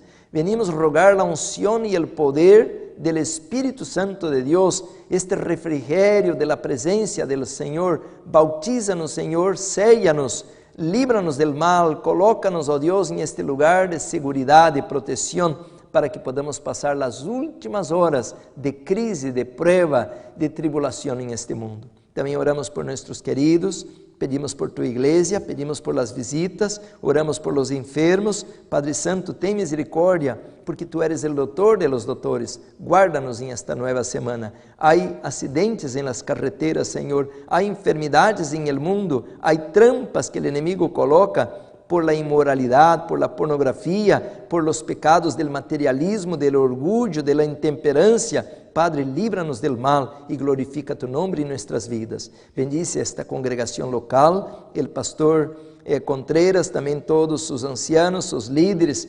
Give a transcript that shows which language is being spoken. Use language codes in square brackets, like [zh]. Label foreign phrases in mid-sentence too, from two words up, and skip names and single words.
[es] Venimos rogar la unción y el poder del Espíritu Santo de Dios, este refrigerio de la presencia del Señor. Bautízanos, Señor, séllanos, líbranos del mal, colócanos, oh Dios, en este lugar de seguridad y protección, para que podamos pasar las últimas horas de crise, de prueba, de tribulación en este mundo. [pt] Também oramos por nossos queridos, pedimos por tu igreja, [es] pedimos por las visitas, oramos por los enfermos. Padre Santo, [pt] tem misericórdia, [es] porque tu eres el doutor de los doutores. [pt] Guarda-nos em [es] esta nueva semana. [pt] Há acidentes em [es] las carreteras, [pt] Senhor. Há enfermidades em [es] el mundo. Há trampas que el enemigo coloca por la inmoralidad, por la pornografía, por los pecados del materialismo, del orgullo, de la intemperancia. Padre, líbranos del mal y glorifica tu nombre en nuestras vidas. Bendice esta congregación local, el pastor Contreras, también todos sus ancianos, sus líderes.